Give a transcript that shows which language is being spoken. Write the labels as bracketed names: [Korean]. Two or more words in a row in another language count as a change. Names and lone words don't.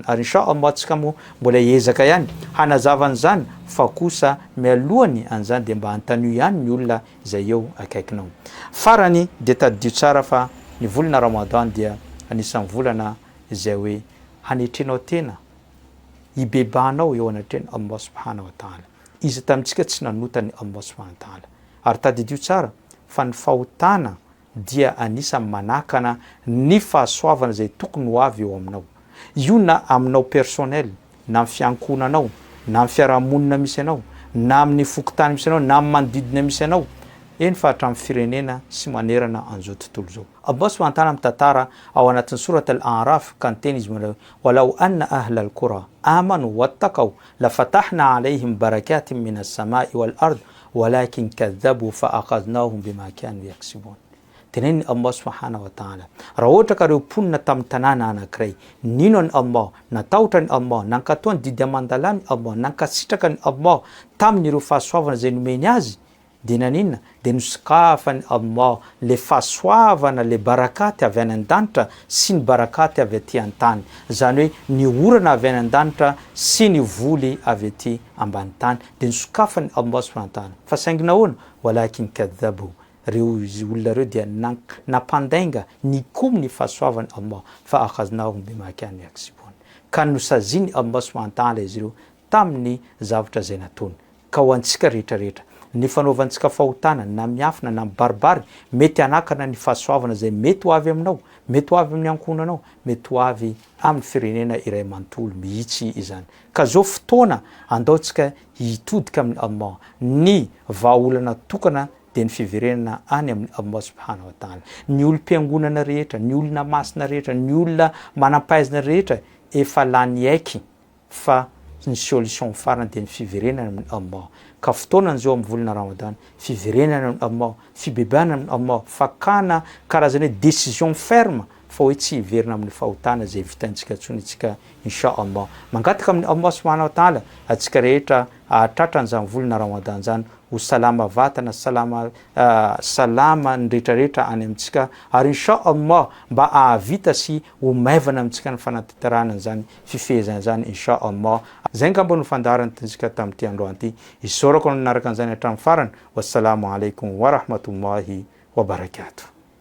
[Malagasy] Ary inshallah tsika moa mbola hiezaka ihany hanazava an'izany fa kosa mialohany an'izany dia mba antanio ihany ny olona izay eo akaikinao. Farany dia tadidio tsara fa ny volana Ramadan dia anisan'ny volana izay hoe hanetrenao tena hibebanao eo anatreny [Arabic] الله سبحانه وتعالى. [Malagasy] Izy tamintsika tsy nanotany [Arabic] الله سبحانه وتعالى. [Malagasy] Ary tadidio tsara fa ny fahotana dia anisany manakana ny fahasoavana zay tokony ho avy eo aminao. Io na aminao personnel, na amin'ny fiankonanao, na amin'ny fiarahamonina misy anao, na amin'ny fokotany misy anao, na amin'ny manodidina misy anao. Eny fa hatramin'ny firenena sy manerana an'izao tontolo zao. [Arabic] الله سبحانه وتعالى [Malagasy] mitantara ao anatin'ny surat al-A'raf ka niteny izy manao [Arabic] ولو أن أهل القرى آمنوا واتقوا لفتحنا عليهم بركات من السماء والأرض ولكن كذبوا فأخذناهم بما كانوا يكسبون. [Malagasy] Teneni [Arabic] الله سبحانه وتعالى [Malagasy] raha ohatra ka ireo mponina tamin'ny tanàna anankiray nino ny Allah, natahotra ny Allah, nankatoany didy amandalany Allah, nankasitraka ny Allah tamin'ireo fahasoavana zay nomeny azy dia naninona dia nosokafany Allah le fahasoavana le barakaty avy any an-danitra sy ny barakaty avy aty an-tany, zany hoe ny orana avy any an-danitra sy ny voly avy aty ambany tany dia nosokafany Allah subhanahu wa ta'ala. Fa saingina ahoana [Arabic] ولكن كذبوا, [Malagasy] reo olona reo dia nampandainga nikomy ny fahasoavany Allah [Arabic] فأخذناهم بما كانوا يكسبون, [Malagasy] ka nosaziny [Arabic] الله سبحانه وتعالى [Malagasy] izy ireo tamin'ny zavatra zay nataony. Ka ho antsika rehetrarehetra ny fanaovantsika fahotana na miafina na baribary mety anakana ny fahasoavana zay mety ho avy aminao, mety ho avy amin'ny ankonanao, mety ho avy amin'ny firenena iray manontolo mihitsy izany. Ka zao fotoana andaotsika hitodika amin'ny Allah, ny vahaolana tokana dia ny fiverenana any amin'ny [Arabic] الله سبحانه وتعالى. [Malagasy] Ny olom-piangonana rehetra, ny olona masina rehetra, ny olona manampahaizana rehetra efa lany aiky fa ny solution farany dia ny fiverenana amin'ny Allah. Ka fotoana an'izao amin'ny volana Ramadan, fiverenana amin'ny Allah, fibebana amin'ny Allah, fakana karazana hoe [French] décision ferme [Malagasy] fa hoe tsy hiverina amin'ny fahotana zay vitantsika tsony tsika inshallah. Mangataka amin'ny [Arabic] الله سبحانه وتعالى [Malagasy] atsika rehetra ahatratra an'izany volana Ramadan zany ho salama vatana, salama ny rehetrarehetra any amintsika ary inshallah mba ahavita sy ho maivana amintsika ny fanatanterahana an'izany fifehezana zany inshallah. Zay ngamba no fandaharany tsika tamin'ity androany ity. Isorako nanaraka an'izany hatramin'ny farany. [Arabic] والسلام عليكم ورحمة الله وبركاته.